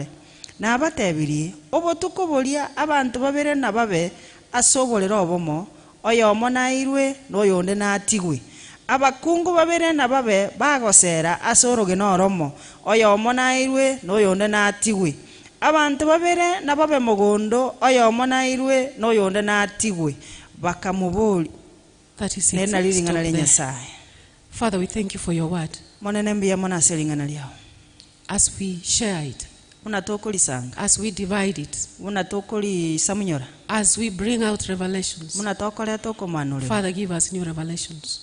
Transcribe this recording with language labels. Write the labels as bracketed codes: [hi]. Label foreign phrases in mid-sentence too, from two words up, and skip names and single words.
[guz] nabatebirie obotukoboria abantu babere nababe asoborera obomo oyomo nairwe noyonde natigwe abakungu babere nababe bagosera asoroge noromo oyomo nairwe noyonde natigwe abantu babere nababe mogondo oyomo nairwe noyonde natigwe bakamuboli 36. [en] Father, we thank you for your word. As we share it, as we divide it, as we bring out revelations, Father, give us new revelations.